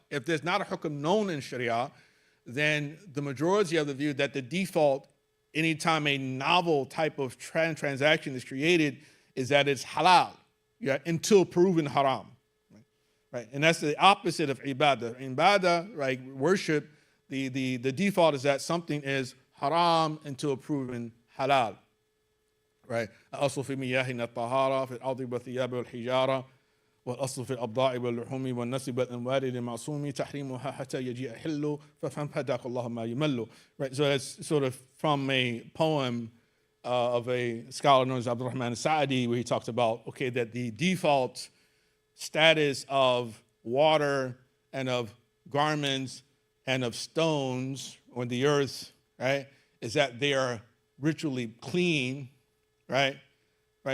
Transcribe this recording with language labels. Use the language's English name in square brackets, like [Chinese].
[English] If there's not a hukam known in Sharia, then the majority of the view that the default, anytime a novel type of transaction is created, is that it's halal, yeah, until proven haram. Right, and that's the opposite of ibadah. Ibadah, right, worship, the default is that something is haram until proven halal. Right? [Arabic] الأصل في مياهنا الطهارة في الأرض والثياب والحجارة والأصل في الأبضاع واللحوم والنسب والأموال للمعصوم تحريمها حتى يجيء حل ففهم هداك الله ما يمل. [English] Right, so that's sort of from a poem of a scholar known as Abdurrahman Sa'adi, where he talks about, okay, that the default status of water and of garments and of stones on the earth, right, is that they are ritually clean, right? Right.